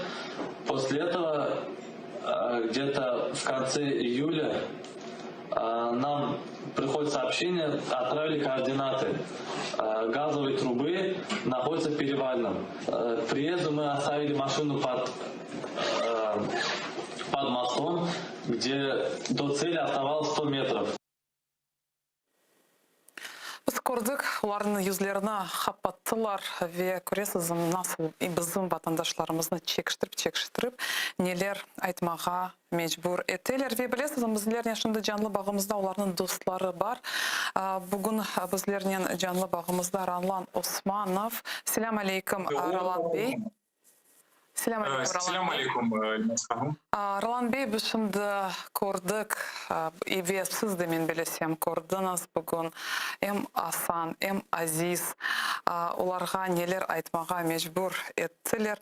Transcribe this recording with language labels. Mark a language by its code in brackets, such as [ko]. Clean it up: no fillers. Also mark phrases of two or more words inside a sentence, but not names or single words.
[ru] После этого где-то в конце июля нам приходит сообщение, отправили координаты. Газовой трубы находятся в Перевальном. К приезду мы оставили машину под мостом, где до цели оставалось 100 метров. [crh] Biz gördük, onların yüzlerine kapattыlar ve görесіз nasıl bizim vatandaşlarımızı çekiştirip neler aytmağa mecbur ettiler ve bilesіз bizlerden şimdi canlı bağımızda onların dostları var. Bugün bizlerden canlı bağımızda Roland Osmanov. Selam aleyküm Roland Bey. Selam aleyküm Roland. Roland Bey, biz şimdi gördük ve siz de men bilesem gördünüz bugün hem Asan hem Aziz onlarga neler aytmağa mecbur ettiler.